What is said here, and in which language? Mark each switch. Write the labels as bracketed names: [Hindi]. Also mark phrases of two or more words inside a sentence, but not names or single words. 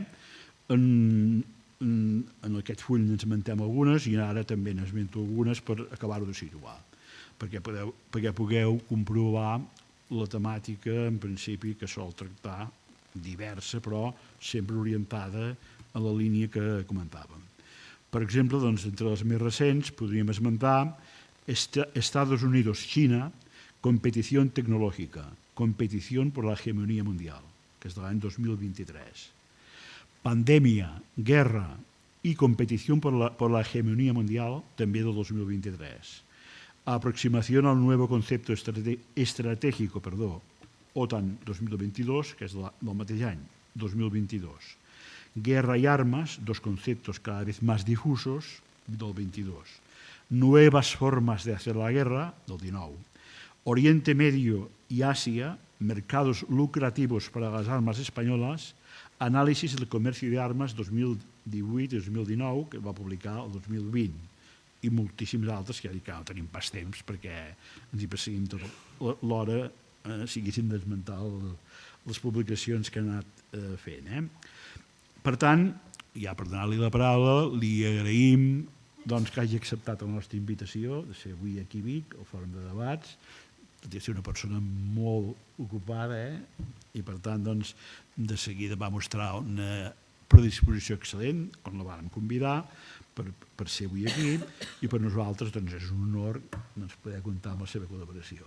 [Catalan] En aquest full n'esmentem algunes i ara també n'esmento algunes per acabar-ho de situar, perquè pugueu comprovar la temàtica en principi que sol tractar diversa però sempre orientada a la línia que comentàvem. Per exemple, entre les més recents podríem esmentar Estados Unidos-China, competición tecnológica, competición por la hegemonía mundial, que es de l'any 2023. Pandemia, guerra y competición por la hegemonía mundial, també del 2023. Aproximación al nuevo concepto estratégico, OTAN 2022, que es del mateix any, 2022. Guerra y armas, dos conceptos cada vez más difusos, del 22. Nuevas formas de hacer la guerra, del 19. Oriente Medio y Asia, mercados lucrativos para las armas españolas, análisis del comercio de armas 2018 i 2019, que va publicar el 2020, i moltíssims altres que ja dic que no tenim pas temps perquè ens hi passeguim tota l'hora si haguéssim d'esmentar les publicacions que han anat fent. Per tant, ja per donar-li la paraula, li agraïm que hagi acceptat la nostra invitació de ser avui aquí a Vic, al Fòrum de Debats, tot i ser una persona molt ocupada i per tant de seguida va mostrar una predisposició excel·lent quan la vàrem convidar per ser avui aquí i per nosaltres és un honor poder comptar amb la seva col·laboració.